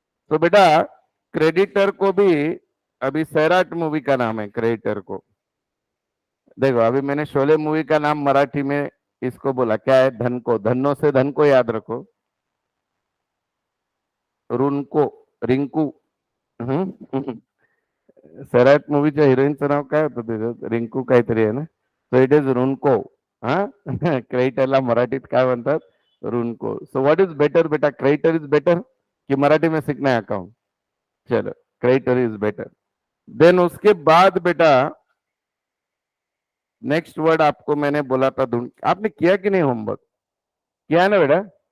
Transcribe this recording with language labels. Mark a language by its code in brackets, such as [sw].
[hi] तो बेटा क्रेडिटर को भी, अभी सैराट मूवी का नाम है क्रेडिटर को। देखो अभी मैंने शोले मूवी का नाम मराठी में इसको बोला, क्या है? धन को। धन्नो से धन को याद रखो, रुनको, रिंकू। [mr] सैराट मूवीच्या हिरोईनचं नाव काय होतं त्याच्यात? रिंकू काहीतरी आहे ना? [en] so it is [mr] रुनको। हा क्रेडिटरला मराठीत काय म्हणतात? [en] रुनको। So what is better बेटा? Creditor is better [hi] कि मराठी में सीखना है अकाउंट? चलो, क्रेडिटर इज बेटर। देन उसके बाद बेटा नेक्स्ट वर्ड आपको मैंने बोला था ढूंढ, आपने किया कि नहीं होमवर्क? किया है ना बेटा?